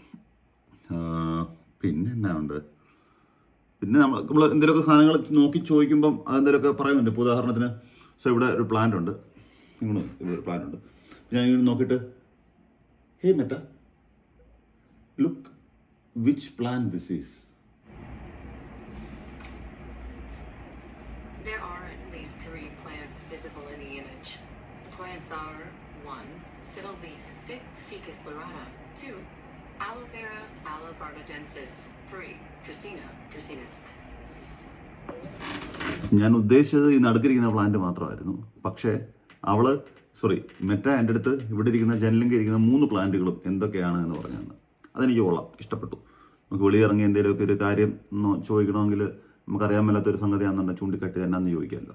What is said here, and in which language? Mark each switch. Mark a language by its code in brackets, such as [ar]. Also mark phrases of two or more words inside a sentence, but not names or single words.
[ml] പിന്നെ എന്നാ ഉണ്ട്, പിന്നെ നമ്മൾ എന്തെങ്കിലുമൊക്കെ സാധനങ്ങൾ നോക്കി ചോദിക്കുമ്പം അതെന്തെങ്കിലുമൊക്കെ പറയുന്നുണ്ട്. ഇപ്പോൾ ഉദാഹരണത്തിന് ഇവിടെ ഒരു പ്ലാന്റ് ഉണ്ട്, ഇവിടെ ഒരു പ്ലാന്റ് ഉണ്ട്. ഞാൻ ഇങ്ങനെ നോക്കിയിട്ട് [en] hey Meta look which plant this is. There are at least 3 plants visible in the image. The plants are 1. Fiddle leaf Ficus lirata. 2. Aloe vera Alobarbadensis. 3. Dracaena dracaenas. [ml] ഞാൻ ഉദ്ദേശിച്ചത് ഈ നടുക്കിരിക്കുന്ന പ്ലാന്റ് മാത്രമായിരുന്നു. പക്ഷേ മെറ്റ എൻ്റെ അടുത്ത് ഇവിടെ ഇരിക്കുന്ന ജനലിംഗ് ഇരിക്കുന്ന 3 പ്ലാന്റുകളും എന്തൊക്കെയാണ് എന്ന് പറഞ്ഞാണ്. അതെനിക്ക് കൊള്ളാം, ഇഷ്ടപ്പെട്ടു. നമുക്ക് വെളിയിറങ്ങി എന്തെങ്കിലുമൊക്കെ ഒരു കാര്യം ചോദിക്കണമെങ്കിൽ നമുക്കറിയാൻ മേലാത്തൊരു സംഗതിയാണെന്നുണ്ടെങ്കിൽ ചൂണ്ടിക്കാട്ടി തന്നെയാന്ന് ചോദിക്കാമല്ലോ.